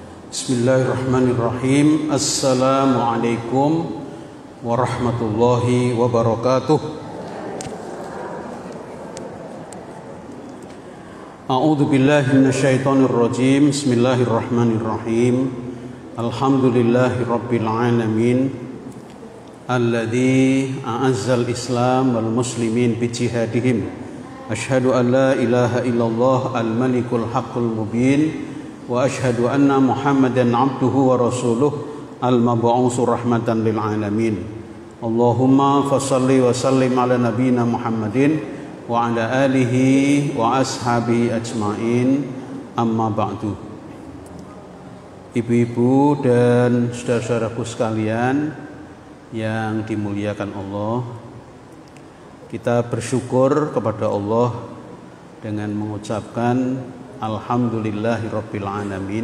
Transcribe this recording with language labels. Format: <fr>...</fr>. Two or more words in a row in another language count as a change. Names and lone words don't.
<ar>بسم الله الرحمن الرحيم. السلام عليكم ورحمة الله وبركاته. أعوذ بالله من الشيطان الرجيم. بسم الله الرحمن الرحيم. الحمد لله رب العالمين. الذي أعز الإسلام والمسلمين بجهادهم. أشهد أن لا إله إلا الله الملك الحق المبين. وأشهد أن محمدا عبده ورسوله المبعوث رحمة للعالمين. اللهم فصل وسلم على نبينا محمد وعلى آله وأصحابه أجمعين. أما بعد.</ar> <id>Ibu-ibu dan saudara-saudaraku sekalian yang dimuliakan Allah, kita bersyukur kepada Allah dengan mengucapkan</id> <ar>الحمد لله رب العالمين.</ar>